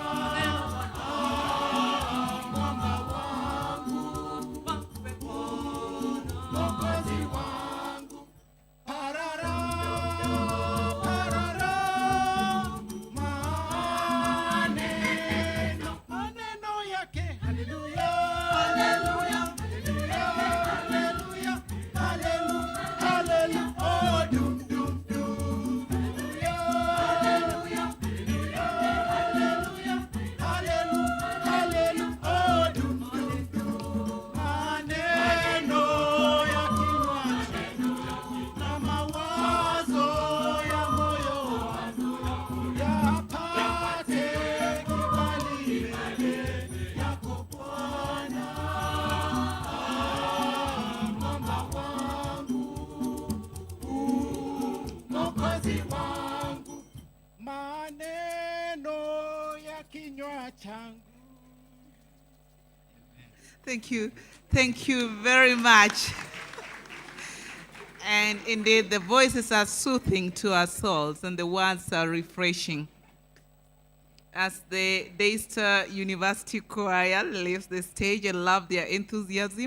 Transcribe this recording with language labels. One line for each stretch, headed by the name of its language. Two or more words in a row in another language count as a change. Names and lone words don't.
Swahili: Mwamba wangu, Mwokozi wangu, parara, parara, maneno yake, haleluya, haleluya, haleluya, haleluya, haleluya, oh, dum, dum, dum, haleluya, haleluya, haleluya, haleluya, oh, dum, dum, dum, maneno ya kinywa na mawazo ya moyo yapate kibali mbele yako Bwana. Mwamba wangu, Mwokozi wangu, maneno ya kinywa changu.
English: Thank you. Thank you very much. And indeed, the voices are soothing to our souls and the words are refreshing. As the Daystar University Choir leaves the stage, I love their enthusiasm.